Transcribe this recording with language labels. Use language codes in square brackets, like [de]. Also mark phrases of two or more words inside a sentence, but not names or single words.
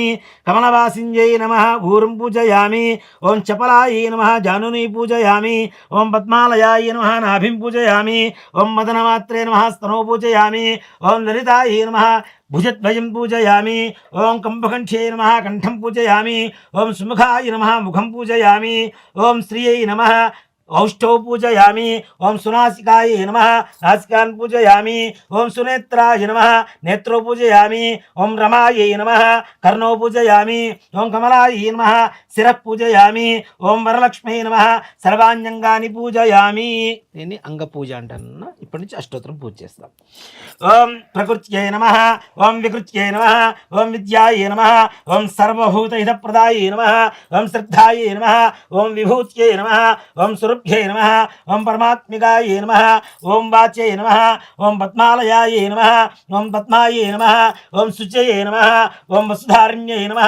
[sa] కమలవాసింజై నమః ఊరం పూజయామి. ఓం చపలాయ నమః జానుని పూజయామి. ఓం పద్మాలయాయ నమః నాభిం పూజయామి. ఓం మదనమాత్రే నమః స్తనో పూజయామి. ఓం లలితాయ నమః భుజద్వయం పూజయామి. ఓం కంభకంఠ్యై నమః కంఠం పూజయామి. ఓం సుముఖాయ నమః ముఖం పూజయామి. ఓం శ్రియై నమః औष्ठौ पूजयामि। ओं सुनासिकाय नमः नासिकान् पूजयामि। ओं सुनेत्राय नमः नेत्रो पूजयामि। ओं रमाय नमः कर्णौ पूजयामि। ओं कमलाय नमः शिरः पूजयामि। ओं वरलक्ष्मी नमः सर्वाण्यंगानि पूजयामि। [te] దీన్ని అంగ పూజ అంటాను. ఇప్పటి నుంచి అష్టోత్తరం పూజ చేస్తాం. [sa] ఓం ప్రకృత్యై నమః ఓం వికృత్యై నమః ఓం విద్యాయ నమః ఓం సర్వభూత హితప్రదాయ నమః ఓం శ్రద్ధాయ నమః ఓం విభూత్యై నమః ఓం గురుభ్యే నమః ఓం పరమాత్మికాయే నమః ఓం వాచ్యే నమః ఓం పద్మాలయాయే నమః ఓం పద్మాయే నమః ఓం శుచయే నమః ఓం వసుధారణ్యే నమః